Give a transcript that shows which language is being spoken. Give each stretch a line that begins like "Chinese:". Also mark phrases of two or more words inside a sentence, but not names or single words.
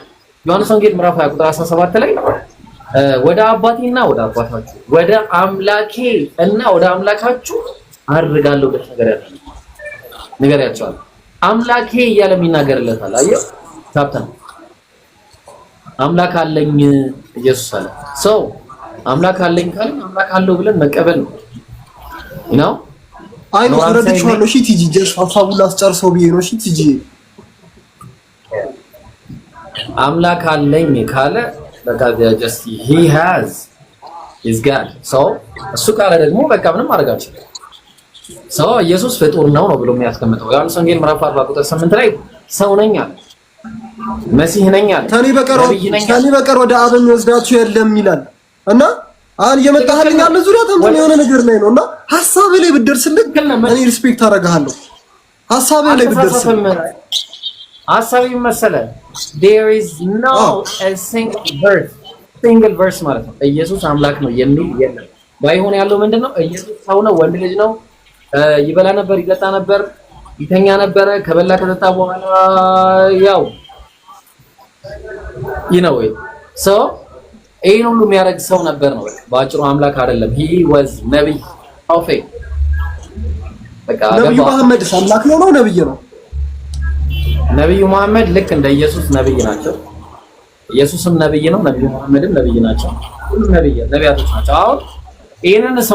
Amharic: ዮሐንስ ወንጌል ምዕራፍ 20 ቁጥር 17 ላይ ወደ አባቴና ወደ አባታችሁ ወደ አምላኬ እና ወደ አምላካችሁ አድርጋለሁ ብለህ ንገሪያቸዋል። አምላኬ እያለ የሚናገርለታል። አየው ታብተን አምላክ አለኝ ኢየሱስ አለ። ሰው አምላክ አለኝ ካለ አምላክ አለው ብለን መቀበል ነው ነው። አይ ነው ረድቻለሁ። እሺ ቲጂ ጀስ ሀሳቡን ላስጨርሰው ብዬ ነው። እሺ ቲጂ አምላክ አለኝ ካለ በቃ
English: just he has his God so
Amharic: እሱ ካለ ደግሞ በቃ ምንም አደርጋችሁ ሰው ኢየሱስ ፍጡር ነው ብሎ የሚያስቀምጠው ዮሐንስ ወንጌል ምዕራፍ 40 ቁጥር 8 ላይ ሰው ነኝ አለ፣ መሲህ ነኝ አለ፣ ከኔ በቀር ወደ አብ የሚወስዳችሁ የለም ይላል። እና አሁን እየመጣህልኝ ያለ ዙሪያ ተንተን የሆነ ነገር ላይ ነውና ሐሳብ ላይ ብትደርስልኝ እኔ ሪስፔክት አደርግሃለሁ። ሐሳብ ላይ ብትደርስልኝ ሐሳብ ይመሰለ
English: there is no a single verse
Amharic: ማለት ነው ኢየሱስ አምላክ ነው የሚል የለም። ባይሆን ያለው ምንድነው? ኢየሱስ ሰው ነው፣ ወንድ ልጅ ነው፣ ይበላ ነበር፣ ይጠጣ ነበር፣ ይተኛ ነበር። ከበላ ከጠጣ በኋላ ያው ወይ so ይሄን ሁሉ የሚያደርግ ሰው ነበር ነው ባጭሩ። አምላክ አይደለም።
English: he was
Amharic: ነብይ ፕሮፌት። በቃ ነብዩ መሐመድ አምላክ ነው ነብይ ነው። ነብዩ መሐመድ ልክ እንደ ኢየሱስ ነብይ ናቸው። ኢየሱስም ነብይ ነው፣ ነብዩ መሐመድም ነብይ ናቸው። ሁሉም ነቢያቶች ናቸው። አሁን ይሄንን ሰው